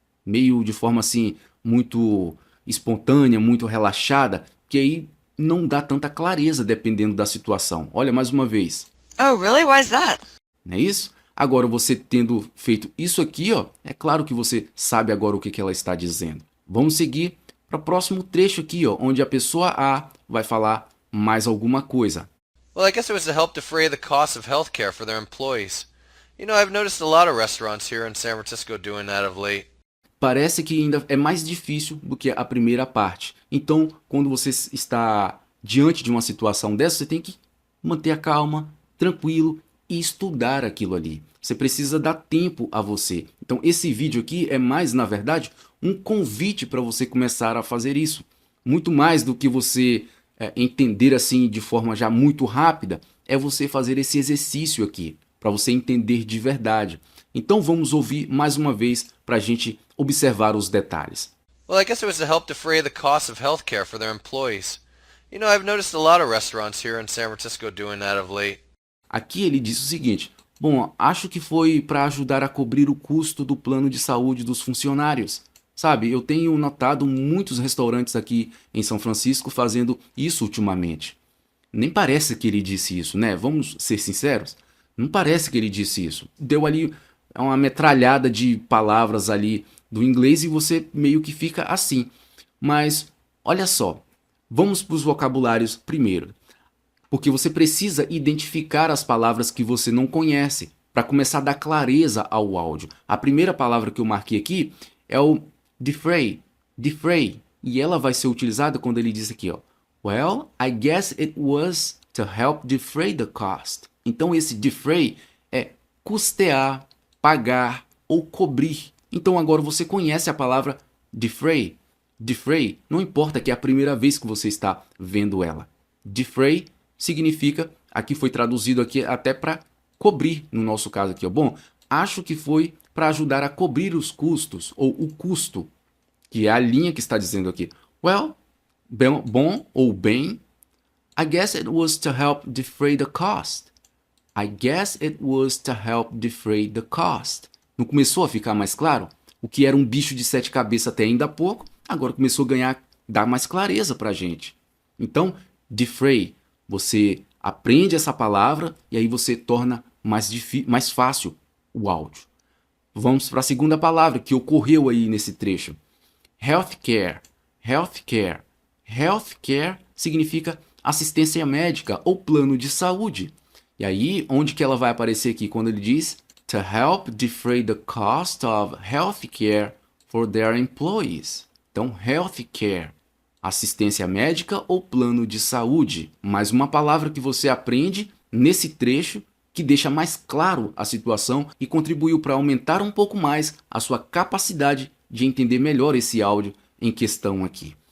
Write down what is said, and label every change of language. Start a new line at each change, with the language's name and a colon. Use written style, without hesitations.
Portuguese: Meio de forma assim, muito espontânea, muito relaxada, que aí não dá tanta clareza dependendo da situação. Olha mais uma vez.
English: Oh, really? Why is that?
Portuguese: Não é isso? Agora, você tendo feito isso aqui, ó, é claro que você sabe agora o que ela está dizendo. Vamos seguir para o próximo trecho aqui, ó, onde a pessoa A vai falar mais alguma coisa.
English: Well, I guess it was to help defray the cost of healthcare for their employees. You know, I've noticed a lot of restaurants here in San Francisco doing that of late.
Portuguese: Parece que ainda é mais difícil do que a primeira parte. Então, quando você está diante de uma situação dessa, você tem que manter a calma, tranquilo e estudar aquilo ali. Você precisa dar tempo a você. Então, esse vídeo aqui é mais, na verdade, um convite para você começar a fazer isso. Muito mais do que você entender assim de forma já muito rápida, é você fazer esse exercício aqui, para você entender de verdade. Então vamos ouvir mais uma vez para a gente observar os detalhes.
English: Well, I guess it was to help defray the cost of healthcare for their employees. You know, I've noticed a lot of restaurants here in San Francisco doing that of late.
Portuguese: Aqui ele diz o seguinte: bom, acho que foi para ajudar a cobrir o custo do plano de saúde dos funcionários. Sabe, eu tenho notado muitos restaurantes aqui em São Francisco fazendo isso ultimamente. Nem parece que ele disse isso, né? Vamos ser sinceros? Não parece que ele disse isso. Deu ali uma metralhada de palavras ali do inglês e você meio que fica assim. Mas, olha só, vamos para os vocabulários primeiro. Porque você precisa identificar as palavras que você não conhece para começar a dar clareza ao áudio. A primeira palavra que eu marquei aqui é o defray, defray. E ela vai ser utilizada quando ele diz aqui, ó.
English: Well, I guess it was to help defray the cost.
Portuguese: Então esse defray é custear, pagar ou cobrir. Então agora você conhece a palavra defray. Defray, não importa que é a primeira vez que você está vendo ela. Defray significa, aqui foi traduzido aqui até para cobrir, no nosso caso aqui, ó. Bom, acho que foi para ajudar a cobrir os custos, ou o custo, que é a linha que está dizendo aqui.
English: Well,
Portuguese: bom ou bem,
English: I guess it was to help defray the cost. I guess it was to help defray the cost.
Portuguese: Não começou a ficar mais claro? O que era um bicho de 7 cabeças até ainda há pouco, agora começou a dar mais clareza para a gente. Então, defray, você aprende essa palavra e aí você torna mais fácil o áudio. Vamos para a segunda palavra que ocorreu aí nesse trecho. Healthcare. Healthcare. Healthcare significa assistência médica ou plano de saúde. E aí, onde que ela vai aparecer aqui? Quando ele diz
English: to help defray the cost of healthcare for their employees.
Portuguese: Então, healthcare, assistência médica ou plano de saúde. Mais uma palavra que você aprende nesse trecho que deixa mais claro a situação e contribuiu para aumentar um pouco mais a sua capacidade de entender melhor esse áudio em questão aqui.